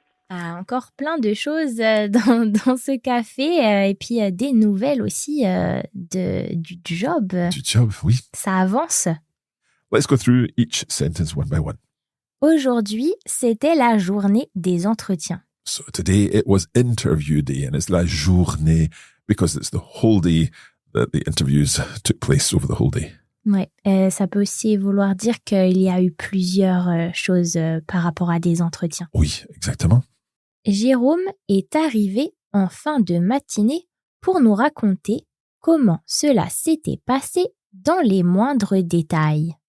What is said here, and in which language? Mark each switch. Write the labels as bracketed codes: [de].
[fr] Encore plein de choses dans ce café et puis des nouvelles aussi du job. Du job, oui. Ça avance. [en] Let's go through each sentence one by one. [fr] Aujourd'hui, c'était la journée des entretiens. [en] So today it was interview day, and it's la journée because it's the whole day that the interviews took place over the whole day. [fr] Ouais, ça peut aussi vouloir dire qu'il y a eu plusieurs choses par rapport à des entretiens. Oui, exactement. Jérôme est arrivé en fin de matinée pour nous raconter comment cela s'était passé dans les moindres détails.